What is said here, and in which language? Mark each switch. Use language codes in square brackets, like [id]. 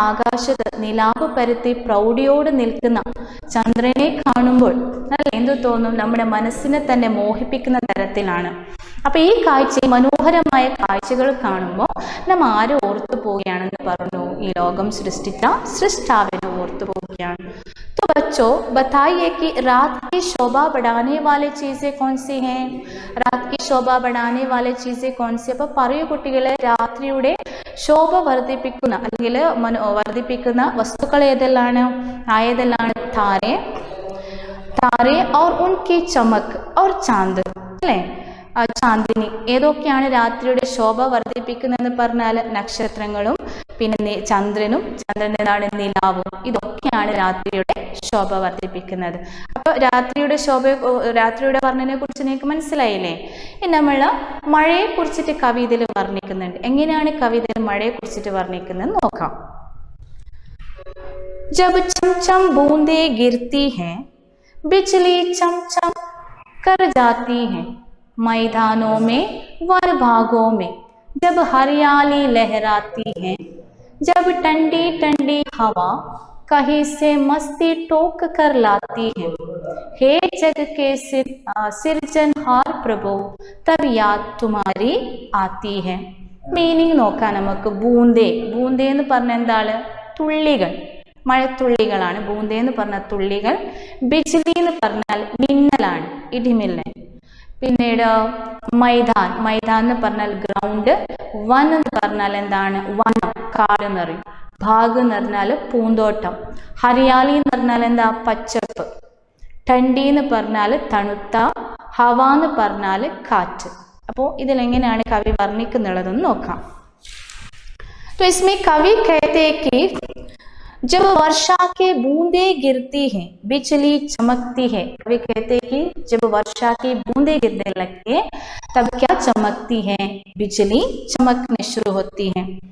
[ml] ആകാശത്ത് നിലാവ് പരത്തി പ്രൗഢിയോട് നിൽക്കുന്ന ചന്ദ്രനെ കാണുമ്പോൾ അല്ലെ എന്തു തോന്നും? നമ്മുടെ മനസ്സിനെ തന്നെ മോഹിപ്പിക്കുന്ന തരത്തിലാണ്. അപ്പൊ ഈ കാഴ്ച, മനോഹരമായ കാഴ്ചകൾ കാണുമ്പോൾ നാം ആരെ ഓർത്തു പോവുകയാണെന്ന് പറഞ്ഞു? ഈ ലോകം സൃഷ്ടിച്ച സൃഷ്ടാവിനെ ഓർത്തു പോവുകയാണ്. [hi] तो बच्चों बताइए कि रात की शोभा बढ़ाने वाली चीजें कौन सी हैं? रात की शोभा बढ़ाने वाली चीजें कौन सी? [ml] അപ്പൊ പറയൂ കുട്ടികളെ, രാത്രിയുടെ ശോഭ വർദ്ധിപ്പിക്കുന്ന അല്ലെങ്കിൽ വർദ്ധിപ്പിക്കുന്ന വസ്തുക്കൾ ഏതെല്ലാണ്? [hi] താരെ और उनकी चमक और चांद [ml] അല്ലേ, [hi] ചാന്ദിനി. [ml] ഏതൊക്കെയാണ് രാത്രിയുടെ ശോഭ വർദ്ധിപ്പിക്കുന്നതെന്ന് പറഞ്ഞാൽ നക്ഷത്രങ്ങളും പിന്നെ ചന്ദ്രനും, ചന്ദ്രനാണ് നിലാവും. ഇതൊക്കെയാണ് രാത്രിയുടെ ശോഭ വർദ്ധിപ്പിക്കുന്നത്. അപ്പോൾ രാത്രിയുടെ വർണ്ണനെ കുറിച്ച് നിങ്ങൾക്ക് മനസ്സിലായില്ലേ? ഇനി നമ്മൾ മഴയെ കുറിച്ചിട്ട് കവി ഇതിൽ വർണ്ണിക്കുന്നുണ്ട്. എങ്ങനെയാണ് കവി ഇതിൽ മഴയെ കുറിച്ചിട്ട് വർണ്ണിക്കുന്നത് നോക്കാം. [hi] जब चमचम बूंदे गिरती हैं बिजली चमचम कर जाती है मैदानों में वन भागों में जब हरियाली लहराती है जब ठंडी ठंडी हवा कहीं से मस्ती टोक कर लाती है हे जग के सिरजनहार प्रभु तब याद तुम्हारी आती है. [ml] മീനിങ് നോക്കാം നമുക്ക്. ബൂന്തേ എന്ന് പറഞ്ഞ എന്താണ്? തുള്ളികൾ, മഴത്തുള്ളികളാണ്. ബൂന്തേ എന്ന് പറഞ്ഞ തുള്ളികൾ. ബിജ്ലി എന്ന് പറഞ്ഞാൽ മിന്നലാണ്, ഇടിമിന്നൽ. പിന്നീട് മൈതാൻ എന്ന് പറഞ്ഞാൽ ഗ്രൗണ്ട്. വൻ എന്ന് പറഞ്ഞാൽ എന്താണ്? വനം, കാട് എന്ന് പറയും. ഭാഗ് എന്ന് പറഞ്ഞാൽ പൂന്തോട്ടം, ഹരിയാലി എന്ന് പറഞ്ഞാൽ എന്താ പച്ചപ്പ്, ठंडी എന്ന് പറഞ്ഞാൽ തണുത്ത, ഹവ എന്ന് പറഞ്ഞാൽ കാറ്റ്. അപ്പോൾ ഇതിലെങ്ങനെയാണ് കവി വർണ്ണിക്കുന്നുള്ളതെന്ന് നോക്കാം. [hi] तो इसमें कवि कहते हैं कि जब वर्षा के बूंदे गिरती हैं बिजली चमकती है. कवि कहते हैं कि जब वर्षा की बूंदे गिरने लगती है तब क्या चमकती है, बिजली चमकने शुरू होती है.